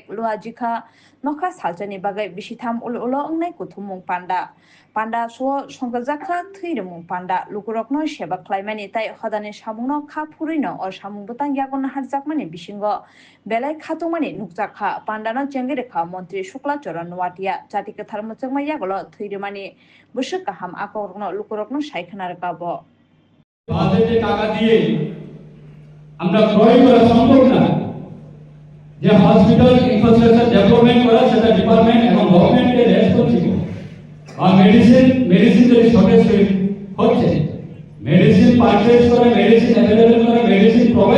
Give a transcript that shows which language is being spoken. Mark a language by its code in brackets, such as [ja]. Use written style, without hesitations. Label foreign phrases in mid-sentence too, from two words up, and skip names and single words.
[trp] लुआजिखा नखा सालजनि बागै बिसिथाम उल अंनाय कुथुमुं पान्डा पान्डा सो संगजाखा थैरमुं पान्डा लुकुरकनो सेबख्लायमानि ताइ हदानि सामुंनो खा फुरैनो अ सामुं बुतां यागन हारजाकमानि बिसिंगो बेलाय खातुमानि नुकजाखा पान्डानो चेंगिरेखा मन्त्री शुक्ला चरण नुवाटिया जाति कथार मुचकमा यागलो थैरमानि बुसुक गाहाम आकरनो लुकुरकनो सायखनार गाबो [bn] বাজেটে টাকা দিয়ে আমরা ক্রয় করা সম্ভব না যে [en] hospital infrastructure development [bn] করা সেটা ডিপার্টমেন্ট এবং [en] government's responsible [bn] আর মেডিসিন যদি শর্টেজ হচ্ছে [en] medicine purchase [bn] করা [en] medicine available [bn] করা [en] medicine provide